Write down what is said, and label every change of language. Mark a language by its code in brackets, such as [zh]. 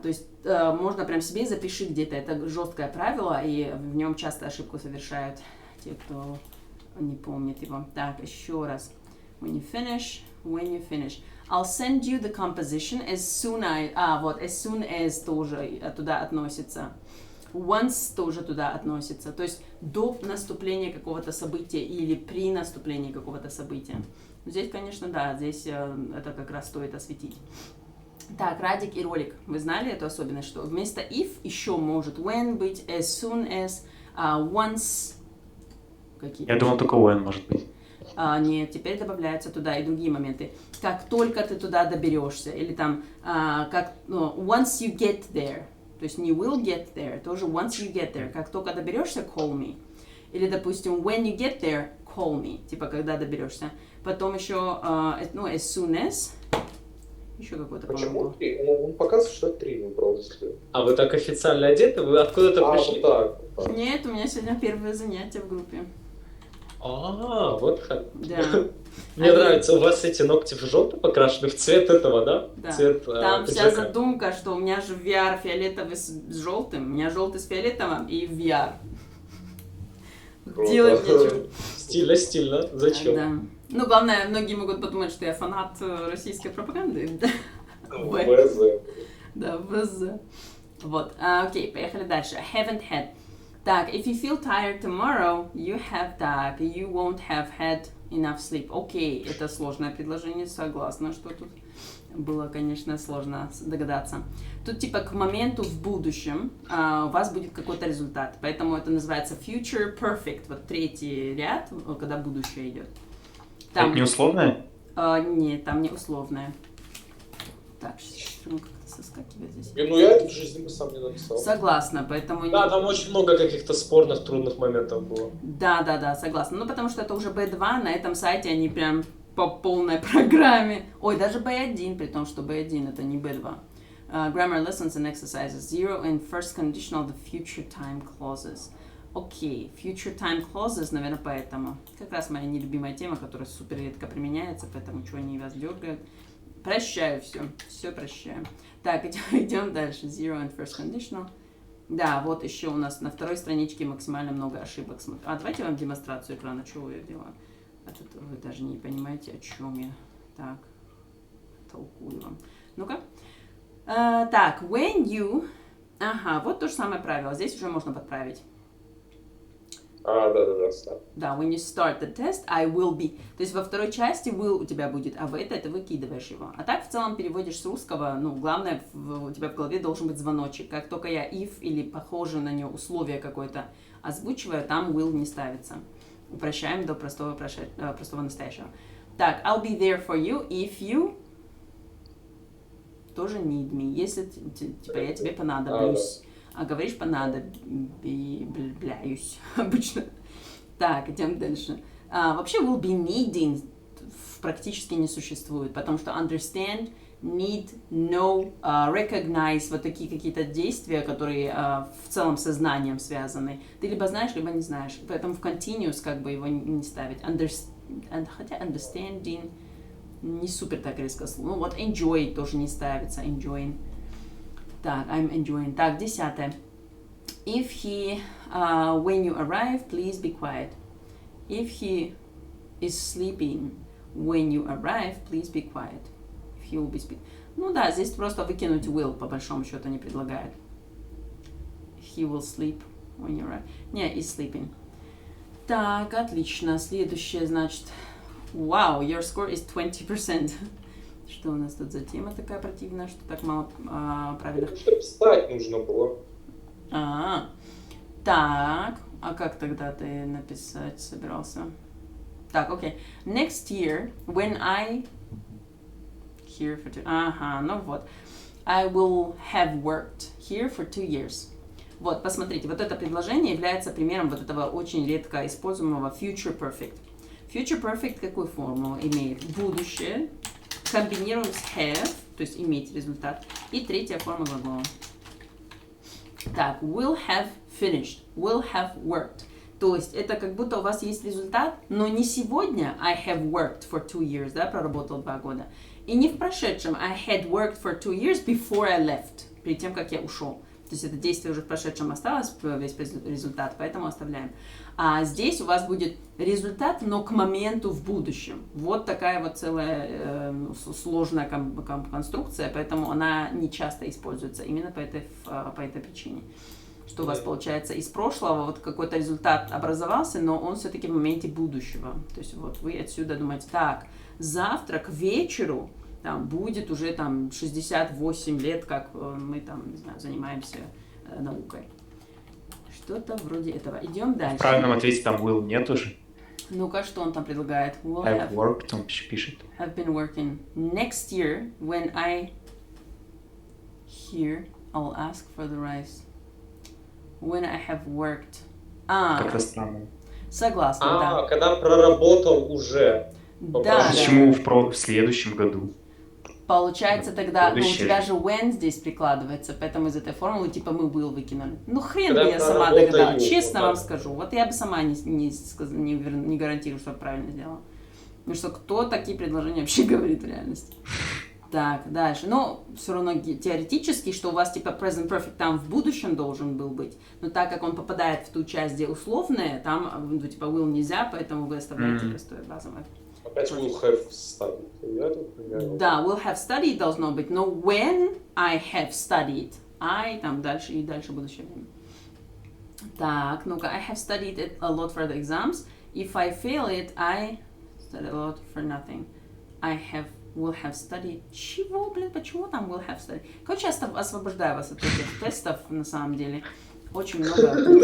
[ru] То есть можно прям себе запиши где-то. Это жесткое правило, и в нем часто ошибку совершают те, кто не помнит его. Так, еще раз. [en] When you finish. I'll send you the composition as soon as [ru] тоже туда относится. Once тоже туда относится. То есть до наступления какого-то события или при наступлении какого-то события. Здесь, конечно, да, здесь это как раз стоит осветить. Так, Радик и Ролик. Вы знали эту особенность, что вместо if еще может when быть, as soon as, once. Я думал, только when может быть. Нет, теперь добавляются туда и другие моменты. Как только ты туда доберешься, или там, [en] once you get there, [ru] то есть не [en] will get there, [ru] тоже [en] once you get there, [ru] как только доберешься, [en] call me. [ru] Или, допустим, [en] when you get there, call me, [ru] типа, когда доберешься. Потом еще, as soon as, еще какой-то, Почему по-моему. 3? Он показывает, что 3 выбрал. А вы так официально одеты? Вы откуда-то пришли? Вот так. Нет, у меня сегодня первое занятие в группе. Вот как. Да. Мне нравится, у вас эти ногти в желтый покрашены, в цвет этого, да? Да. Цвет Там вся пиджака. задумка, что у меня же VR фиолетовый с желтым, у меня желтый с фиолетовым и VR. Делать нечего. Стильно. Зачем? Да. Ну, главное, многие могут подумать, что я фанат российской пропаганды. ВЗ. Да, ВЗ. Вот, окей, поехали дальше. [en] Haven't had. Так, if you feel tired tomorrow, you won't have had enough sleep. [ru] Окей, это сложное предложение, согласна, что тут было, конечно, сложно догадаться. Тут типа к моменту в будущем у вас будет какой-то результат, поэтому это называется future perfect, вот третий ряд, когда будущее идет. Это не условное? Нет, там не условное. Так, сейчас как-то соскакивает здесь. Ну я это в жизни бы сам не написал. Согласна, поэтому... Да, там очень много каких-то спорных, трудных моментов было. Да, согласна. Ну, потому что это уже B2, на этом сайте они прям по полной программе. Ой, даже B1, при том, что B1 это не B2. [en] Grammar lessons and exercises. Zero and first conditional, the future time clauses. [ru] Окей, future time clauses, наверное, поэтому. Как раз моя нелюбимая тема, которая супер редко применяется, поэтому что они вас дергают. Прощаю все прощаю. Так, идем дальше. [en] Zero and first conditional. [ru] Да, вот еще у нас на второй страничке максимально много ошибок. Давайте вам демонстрацию экрана, что я делаю. Вы даже не понимаете, о чем я. Так, толкую вам. Ну-ка. Так, when you... Ага, вот то же самое правило. Здесь уже можно подправить. Да. [en] Да, when you start the test, I will be. [ru] То есть во второй части will у тебя будет, а в этой ты выкидываешь его. А так в целом переводишь с русского, главное, у тебя в голове должен быть звоночек. Как только я if или похоже на него условие какое-то озвучиваю, там will не ставится. Упрощаем до простого настоящего. [en] Так, I'll be there for you if you... Тоже need me. [ru] Если, типа, я тебе понадоблюсь. А говоришь понадобляюсь обычно. Так, идем дальше. Вообще will be needing практически не существует, потому что understand, need, know, recognize, вот такие какие-то действия, которые в целом со знанием связаны. Ты либо знаешь, либо не знаешь. Поэтому в continuous как бы его не ставить. Хотя understanding не супер так резко. Ну вот enjoy тоже не ставится. [en] Enjoying. Так, I'm enjoying. Так, 10. If he, when you arrive, please be quiet. If he is sleeping when you arrive, please be quiet. If he will be speaking. [ru] Ну да, здесь просто выкинуть will, по большому счету, не предлагают. [en] He will sleep when you arrive. Не, is sleeping. [ru] Так, отлично. Следующее, значит... [en] Wow, your score is 20%. [ru] Что у нас тут за тема такая противная, что так мало правильных? Чтобы встать нужно было. Так, а как тогда ты написать собирался? [en] Так, окей. Next year, when I... Here for two... [ru] Ага, ну вот. [en] I will have worked here for 2 years. [ru] Вот, посмотрите, вот это предложение является примером вот этого очень редко используемого future perfect. Future perfect какую форму имеет? Будущее. Комбинируем с have, то есть иметь результат. И третья форма глагола. [en] Так, will have finished, will have worked. [ru] То есть это как будто у вас есть результат, но не сегодня [en] I have worked for 2 years, [ru] да, проработал 2 года. И не в прошедшем [en] I had worked for 2 years before I left, [ru] перед тем, как я ушел. То есть это действие уже в прошедшем осталось, весь результат, поэтому оставляем. А здесь у вас будет результат, но к моменту в будущем. Вот такая вот целая сложная конструкция, поэтому она не часто используется именно по этой причине. Что у вас получается из прошлого, вот какой-то результат образовался, но он все-таки в моменте будущего. То есть вот вы отсюда думаете, так, завтра к вечеру там будет уже там 68 лет, как мы там, не знаю, занимаемся наукой. Что-то вроде этого. Идем дальше. В правильном ответе там will нет уже. Ну-ка, что он там предлагает? [en] Will Have worked, [ru] он пишет. [en] Have been working. Next year, when I here, I'll ask for the rise. When I have worked. [ru] Как-то странно. Согласна, да. Когда проработал уже. Да, Почему в следующем году? Получается тогда, ну, у Будущее. тебя же when здесь прикладывается, поэтому из этой формулы типа мы will выкинули. Ну хрен Когда бы я сама проработаю, догадалась, честно вот вам так. скажу. Вот я бы сама не гарантирую, что правильно сделала. Потому что кто такие предложения вообще говорит в реальности? Так, дальше. Ну, все равно теоретически, что у вас типа present perfect там в будущем должен был быть. Но так как он попадает в ту часть, где условное, там ну, типа will нельзя, поэтому вы оставляете простое базовое. [en] Опять will have studied. [ru] Да, will have studied должно быть, но [en] when I have studied, I [ru] там дальше и дальше будущее время. [en] Так, ну-ка, I have studied it a lot for the exams. If I fail it, I studied a lot for nothing. Will have studied. [ru] Чего, блин, почему там [en] will have studied? [ru] Короче, я освобождаю вас от этих тестов, на самом деле. Очень много.